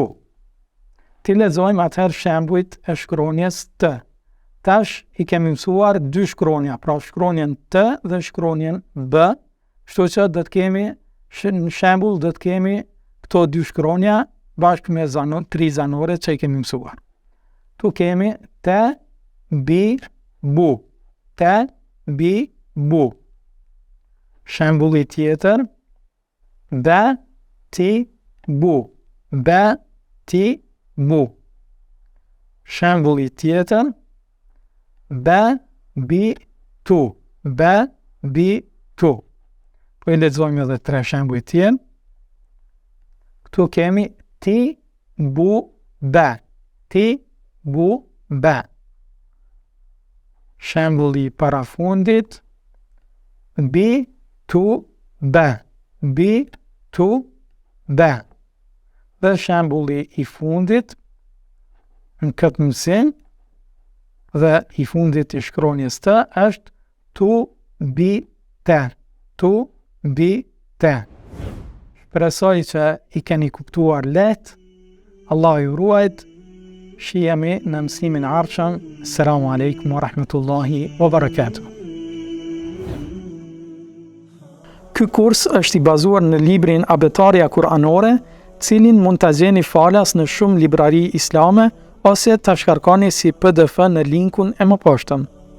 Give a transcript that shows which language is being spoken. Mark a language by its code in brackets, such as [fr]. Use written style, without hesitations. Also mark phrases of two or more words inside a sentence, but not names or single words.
[sq] Ti lexojmë atëherë shembujt e shkronjes T. Tash i kemi mësuar dy shkronja, pra shkronjen T dhe shkronjen B, kështu që do të kemi, në shembull do të kemi këto dy shkronja bashkë me tri zanore që i kemi mësuar. Tu kemi te, bi, bu. Te, bi, bu. Shembulli tjetër, be, ti, bu. Be, ti, bu. Shembulli tjetër, be, bi, tu. Be, bi, tu. Po i lexojmë edhe 3 shembuj tjerë. Këtu kemi ti, bu, be. Ti, bu, be. Shembulli parafundit, bi, tu, be. Bi, tu, be. Dhe shembulli i fundit në këtë mësim dhe i fundit i shkronjes T është tu, bi, te. Tu, bi, te. Shpresoj që i keni kuptuar lehtë. Allah ju ruajt. Shihemi në mësimin e ardhshëm. [ar] السلام عليكم ورحمة الله وبركاته. Ky kurs është i bazuar në librin Abetaria Kuranore, cilin mund ta gjeni falas në shumë librari islame ose ta shkarkoni si PDF në linkun e mëposhtëm.